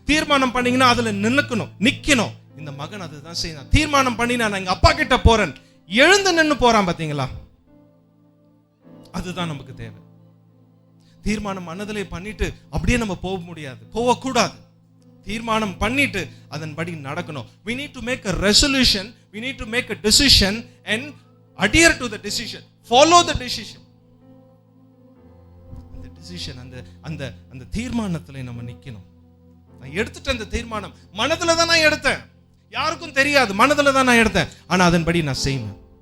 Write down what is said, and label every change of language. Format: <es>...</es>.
<ta>தீர்மானம் பண்ணீங்கன்னா அதுல நிக்கணும். இந்த மகன் அதுதான் செய்யணும். தீர்மானம் பண்ணி நான் எங்க அப்பா கிட்ட போறேன், எழுந்து நின்னு போறான் பாத்தீங்களா? அதுதான் நமக்கு தேவை. தீர்மானம் மனதிலே பண்ணிட்டு அப்படியே நம்ம போக முடியாது, போகக்கூடாது. தீர்மானம் பண்ணிட்டு அதன்படி நடக்கணும்.</ta> <en>We need to make a resolution, we need to make a decision and adhere to the decision, follow the decision.</en> <ta>அந்த decision, அந்த தீர்மானத்துல நம்ம நிக்கணும். நான் எடுத்துட்டேன் அந்த தீர்மானம், மனதுல தான் நான் எடுத்தேன், யாருக்கும் தெரியாது, மனதுல தான் நான் எடுத்தேன், ஆனா அதன்படி நான் செய்வேன்.</ta>